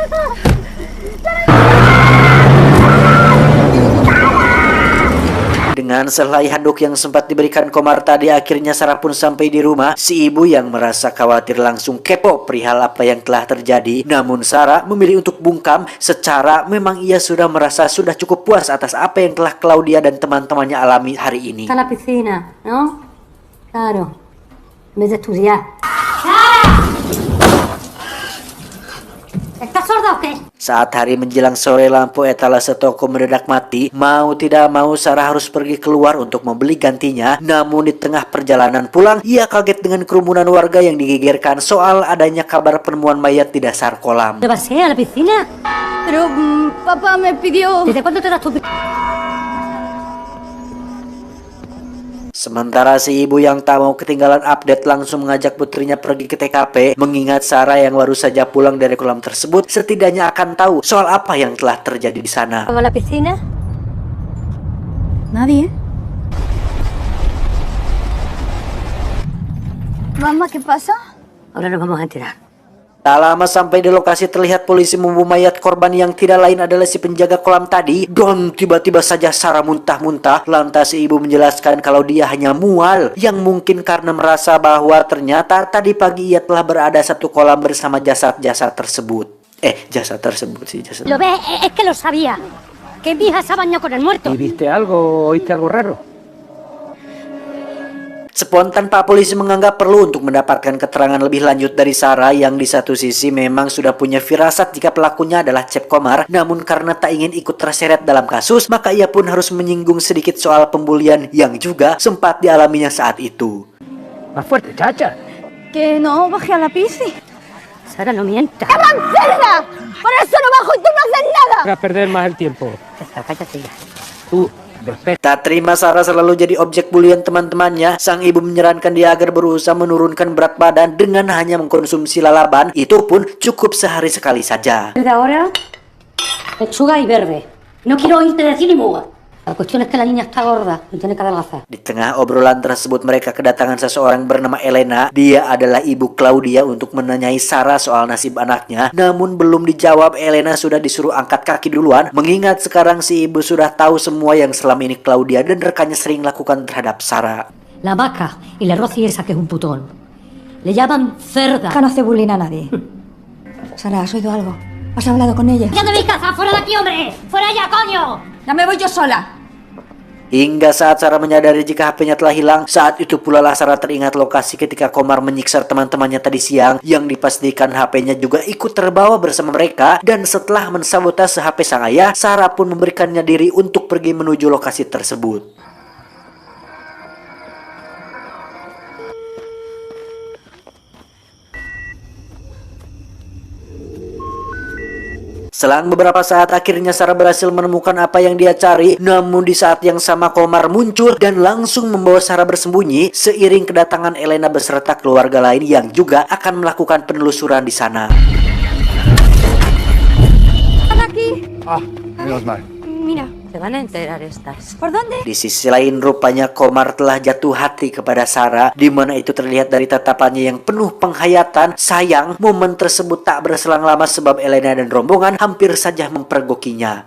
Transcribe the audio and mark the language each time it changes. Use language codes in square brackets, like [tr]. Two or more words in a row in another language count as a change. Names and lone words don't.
[id] Dengan Dengan selai handuk yang sempat diberikan Komar tadi, akhirnya Sarah pun sampai di rumah. Si ibu yang merasa khawatir langsung kepo perihal apa yang telah terjadi. Namun Sarah memilih untuk bungkam. Secara memang ia sudah merasa sudah cukup puas atas apa yang telah Claudia dan teman-temannya alami hari ini. [es] Está en la piscina, ¿no? Claro. En vez de estudiar. ¿Estás sorda o qué? [id] Saat hari menjelang sore, lampu etalase toko mendadak mati. Mau tidak mau Sarah harus pergi keluar untuk membeli gantinya. Namun di tengah perjalanan pulang, ia kaget dengan kerumunan warga yang digegerkan soal adanya kabar penemuan mayat di dasar kolam. [es] ¿Te vas a la piscina? Pero papá me pidió... ¿Desde cuándo te das tu... [id] Sementara si ibu yang tak mau ketinggalan update langsung mengajak putrinya pergi ke TKP, mengingat Sarah yang baru saja pulang dari kolam tersebut setidaknya akan tahu soal apa yang telah terjadi di sana. [es] ¿Vamos a la piscina? Nadie. Mamá, ¿qué pasa? Ahora nos vamos a enterar. [id] Tak lama sampai di lokasi terlihat polisi membawa mayat korban yang tidak lain adalah si penjaga kolam tadi. Dan tiba-tiba saja Sarah muntah-muntah. Lantas si ibu menjelaskan kalau dia hanya mual, yang mungkin karena merasa bahwa ternyata tadi pagi ia telah berada satu kolam bersama jasad-jasad tersebut. Jasad tersebut sih, jasad. [es] Lo ves, es que lo sabía. Que mi hija se ha bañado con el muerto. ¿Y viste algo? ¿Oíste algo raro? [id] Spontan Pak Polisi menganggap perlu untuk mendapatkan keterangan lebih lanjut dari Sarah yang di satu sisi memang sudah punya firasat jika pelakunya adalah Cep Komar, namun karena tak ingin ikut terseret dalam kasus, maka ia pun harus menyinggung sedikit soal pembulian yang juga sempat dialaminya saat itu. [es] Más fuerte, chacha. Que no baje a la piscina. Sara, no mientas. ¡Cerda! ¡Por eso no bajo y tú no haces nada! No hagas perder más el tiempo. Cállate ya. Tú, despeja. [id] Tak terima Sarah selalu jadi objek bulian teman-temannya, sang ibu menyarankan dia agar berusaha menurunkan berat badan dengan hanya mengkonsumsi lalaban, itu pun cukup sehari sekali saja. [es] Desde ahora, lechuga y verde. No quiero oírte decir ni muga. La cuestión es que la niña está gorda y tiene que adelgazar. [id] Di tengah obrolan tersebut mereka kedatangan seseorang bernama Elena. Dia adalah ibu Claudia untuk menanyai Sarah soal nasib anaknya. Namun belum dijawab, Elena sudah disuruh angkat kaki duluan, mengingat sekarang si ibu sudah tahu semua yang selama ini Claudia dan rekannya sering lakukan terhadap Sarah. [es] La vaca y la Rosy esa que es un putón. Le llaman cerda. Acá no hace bullying a nadie. Sara, ¿has oído algo? ¿Has hablado con ella? ¡Ya te veis casa! ¡Fuera de aquí, hombre! ¡Fuera ya, coño! Ya me voy yo sola. [id] Hingga saat Sarah menyadari jika HP-nya telah hilang, saat itu pula lah Sarah teringat lokasi ketika Komar menyiksa teman-temannya tadi siang, yang dipastikan HP-nya juga ikut terbawa bersama mereka. Dan setelah mensabotase HP sang ayah, Sarah pun memberikannya diri untuk pergi menuju lokasi tersebut. Selang beberapa saat akhirnya Sarah berhasil menemukan apa yang dia cari. Namun di saat yang sama Komar muncul dan langsung membawa Sarah bersembunyi seiring kedatangan Elena beserta keluarga lain yang juga akan melakukan penelusuran di sana. [es] Aquí. Menos mal. Mira. Se van a enterar estas. ¿Por dónde? [id] Di sisi lain rupanya Komar telah jatuh hati kepada Sarah, di mana itu terlihat dari tatapannya yang penuh penghayatan. Sayang, momen tersebut tak berselang lama sebab Elena dan rombongan hampir saja mempergokinya.